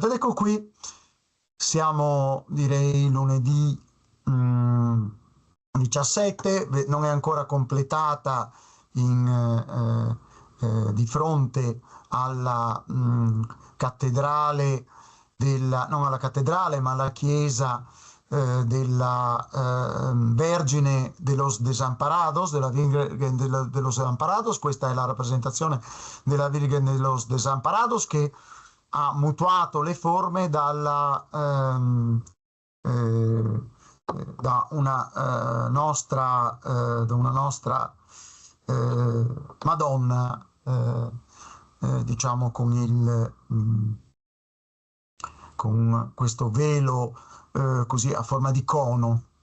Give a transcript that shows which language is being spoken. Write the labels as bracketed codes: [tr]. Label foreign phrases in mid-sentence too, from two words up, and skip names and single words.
[it] Ed ecco qui, siamo direi lunedì 17, non è ancora completata di fronte alla cattedrale non alla cattedrale ma alla chiesa della Vergine de los Desamparados, della Virgen de los Desamparados. Questa è la rappresentazione della Virgen de los Desamparados, che ha mutuato le forme da una nostra Madonna, diciamo con questo velo così a forma di cono.